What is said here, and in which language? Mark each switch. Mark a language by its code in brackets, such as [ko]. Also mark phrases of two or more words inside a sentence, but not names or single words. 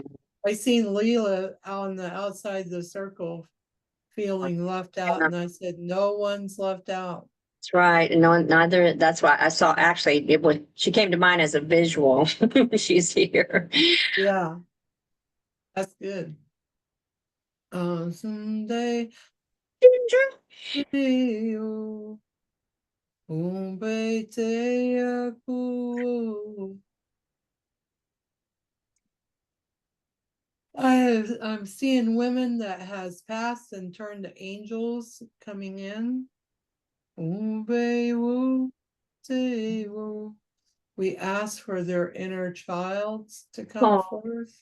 [en] I seen Leela on the outside the circle feeling left out, and I said, no one's left out. that's right. And no, neither. That's why I saw. Actually, it was. She came to mind as a visual. She's here. Yeah, that's good. Someday, umbe te aku. I'm seeing women that has passed and turned to angels coming in. We ask for their inner child to come forth.